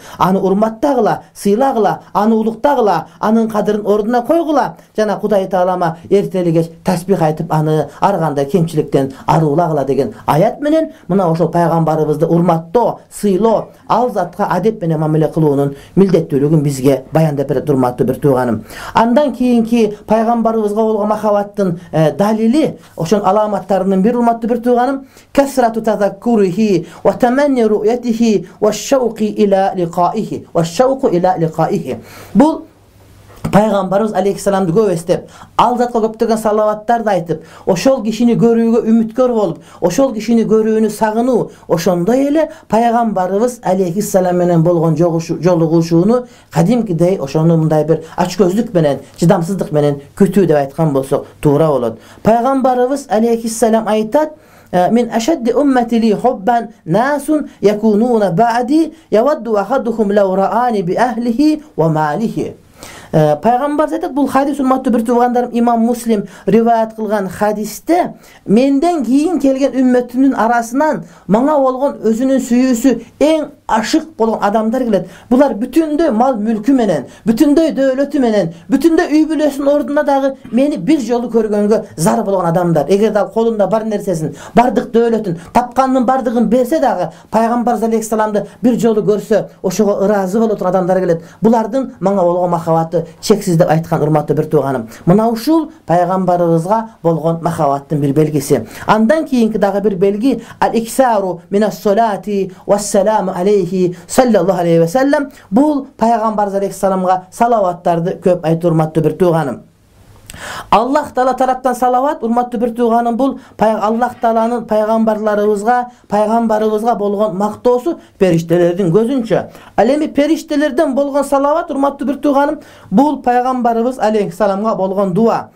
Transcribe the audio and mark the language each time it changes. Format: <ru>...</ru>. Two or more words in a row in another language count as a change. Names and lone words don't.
<ky>Аны урматтагыла, сыйлагыла, аны улуктагыла, анын кадырын ордуна койгула, жана Кудай Таалама эртели кеч тасбих айтып, аны ар кандай кемчиликтен аруулагыла деген аят менен мына ошол пайгамбарыбызды урматтоо, сыйлоо, ал затка адеп менен мамиле кылуунун милдеттүүлүгүн бизге баяндап берет, урматтуу бир тууганым. Андан кийинки пайгамбарыбызга болгон махаббаттын далили, ошон аламаттарынын бир, урматтуу бир тууганым,</ky> <ar>كثرة تذكره وتمني رؤيته والشوق إلى لقائه والشوق إلى لقائه ва шауқу ила лиқаихи.</ar> <ky>Бул пайгамбарыбыз алейхиссаламды көп эстеп, ал затка көптөгөн салаваттарды айтып, ошол кишини көрүүгө үмүткөр болуп, ошол кишини көрүүнү сагынуу, ошондой эле пайгамбарыбыз алейхиссалам менен болгон жолугушууну кадимкидей ошону мындай бир ачкөздүк менен, чыдамсыздык менен күтүү деп айткан болсок туура болот. Пайгамбарыбыз алейхиссалам айтат:</ky> <ar>"من أشد أمتي لي حبا ناس يكونون بعدي يود أحدهم لو رآني بأهله وماله."</ar> <ky>Пайгамбар айтат, бул хадис, урматтуу бир туугандарым, имам Муслим риваят кылган хадисте, менден кийин келген үммөтүмдүн арасынан мага болгон өзүнүн сүйүүсү эң ашык болгон адамдар келет. Булар бүтүндөй мал мүлкү менен, бүтүндөй дөөлөтү менен, бүтүндөй үй бүлөсүнүн ордуна дагы мени бир жолу көргөнгө зар болгон адамдар. Эгер да колунда бар нерсесин, бардык дөөлөтүн, тапканынын бардыгын берсе дагы, пайгамбар алейхиссаламды бир жолу көрсө, ошого ыраазы боло турган адамдар келет. Булардын мага болгон махаббаты чексиз деп айткан, урматтуу бир тууганым. Мына ушул пайгамбарыбызга болгон махаббаттын бир белгиси. Андан кийинки дагы бир белги</ky> <ar>الإكثار من الصلاة والسلام عليه صلى الله عليه وسلم.</ar> <ky>Бул пайгамбар алейхиссаламга салаваттарды көп айтуу, урматтуу бир тууганым. Аллах Таала тараптан салават, урматтуу бир тууганым, бул Аллах Тааланын пайгамбарыбызга болгон мактоосу периштелердин көзүнчө. Ал эми периштелерден болгон салават, урматтуу бир тууганым, бул пайгамбарыбыз алейхиссаламга болгон дуа.</ky>